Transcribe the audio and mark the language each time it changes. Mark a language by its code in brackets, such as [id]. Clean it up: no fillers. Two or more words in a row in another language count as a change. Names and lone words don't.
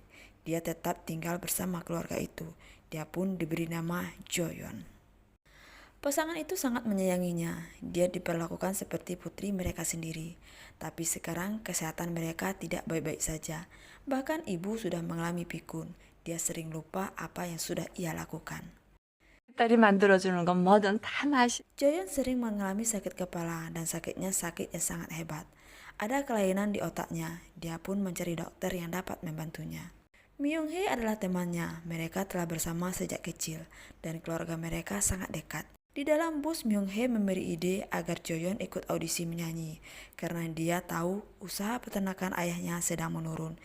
[id] Dia tetap tinggal bersama keluarga itu. Dia pun diberi nama Joyeon. Pasangan itu sangat menyayanginya. Dia diperlakukan seperti putri mereka sendiri. Tapi sekarang kesehatan mereka tidak baik-baik saja. Bahkan ibu sudah mengalami pikun. Dia sering lupa apa yang sudah ia lakukan. [ko] 딸이 만들어주는 건 뭐든 다 맛이. [id] Joyeon sering mengalami sakit kepala dan sakitnya sakit yang sangat hebat. Ada kelainan di otaknya. Dia pun mencari dokter yang dapat membantunya. Myung-hee adalah temannya. Mereka telah bersama sejak kecil dan keluarga mereka sangat dekat. Di dalam bus, Myung-hee memberi ide agar Joyeon ikut audisi menyanyi karena dia tahu usaha peternakan ayahnya sedang menurun.